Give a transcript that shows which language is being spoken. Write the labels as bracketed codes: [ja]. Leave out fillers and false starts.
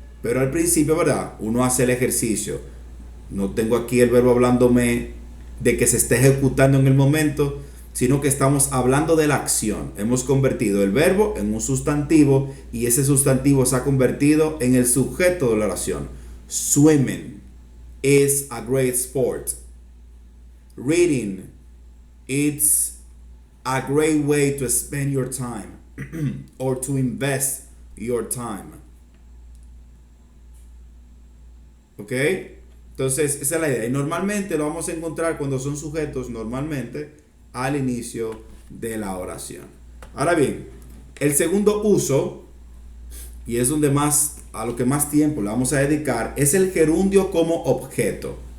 [es] Pero al principio, ¿verdad? Uno hace el ejercicio. No tengo aquí el verbo hablándome de que se esté ejecutando en el momento, sino que estamos hablando de la acción. Hemos convertido el verbo en un sustantivo y ese sustantivo se ha convertido en el sujeto de la oración. [en] Swimming is a great sport. Reading, it's a great way to spend your time or to invest your time. [es] ¿Ok? Entonces, esa es la idea. Y normalmente lo vamos a encontrar cuando son sujetos, normalmente al inicio de la oración. Ahora bien, el segundo uso, y es donde más, a lo que más tiempo le vamos a dedicar, es el gerundio como objeto.